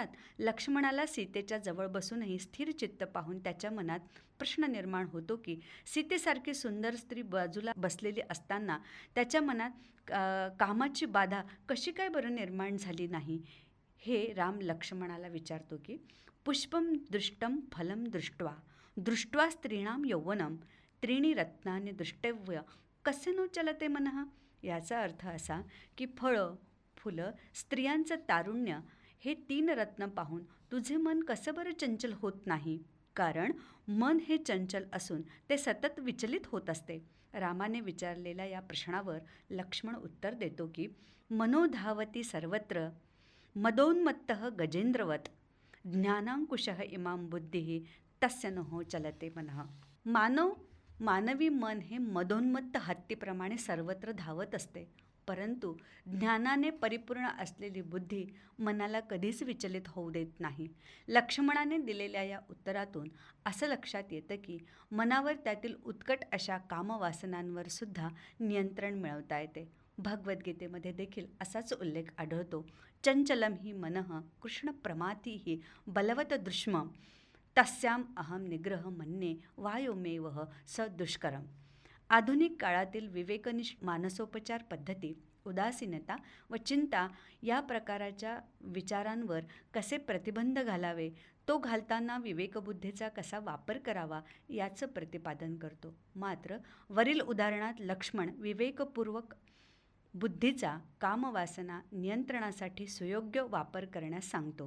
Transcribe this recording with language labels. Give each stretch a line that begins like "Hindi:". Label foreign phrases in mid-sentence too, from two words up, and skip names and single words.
Marathi: लक्ष्मणाला सीतेच्या जवळ बसूनही स्थिर चित्त पाहून त्याच्या मनात प्रश्न निर्माण होतो की सीतेसारखी सुंदर स्त्री बाजूला बसलेली असताना त्याच्या मनात कामाची बाधा कशी काय बरं निर्माण झाली नाही. हे राम लक्ष्मणाला विचारतो की
Sanskrit: पुष्पम दृष्टम फलम दृष्ट्वा दृष्ट्वा स्त्रीणाम यौवनम त्रीणी रत्नानि दृष्टव्य कसे नो चलते मनः.
Marathi: याचा अर्थ असा की फळं, फुलं, स्त्रियांचं तारुण्य हे 3 रत्न पाहून तुझे मन कसं बरं चंचल होत नाही. कारण मन हे चंचल असून ते सतत विचलित होत असते. रामाने विचारलेल्या या प्रश्नावर लक्ष्मण उत्तर देतो की
Sanskrit: मनोधावती सर्वत्र मदोन्मत्तः गजेंद्रवत ज्ञानांकुशः इमां बुद्धिः तस्य नो चलते मनः.
Marathi: मानवी मन हे मदोन्मत्त हत्तीप्रमाणे सर्वत्र धावत असते, परंतु ज्ञानाने परिपूर्ण असलेली बुद्धी मनाला कधीच विचलित होऊ देत नाही. लक्ष्मणाने दिलेल्या या उत्तरातून असं लक्षात येतं की मनावर त्यातील उत्कट अशा कामवासनांवर सुद्धा नियंत्रण मिळवता येते. भगवद्गीतेमध्ये देखील असाच उल्लेख आढळतो.
Sanskrit: चंचलम ही मनः कृष्ण प्रमाती ही बलवत दृष्म तस्याम अहम निग्रह मन्ये वायोमेवह स दुष्करम.
Marathi: आधुनिक काळातील विवेकनिष्ठ मानसोपचार पद्धती उदासीनता व चिंता या प्रकाराच्या विचारांवर कसे प्रतिबंध घालावे, तो घालताना विवेकबुद्धीचा कसा वापर करावा याचं प्रतिपादन करतो. मात्र वरील उदाहरणात लक्ष्मण विवेकपूर्वक बुद्धीचा कामवासना नियंत्रणासाठी सुयोग्य वापर करण्यास सांगतो.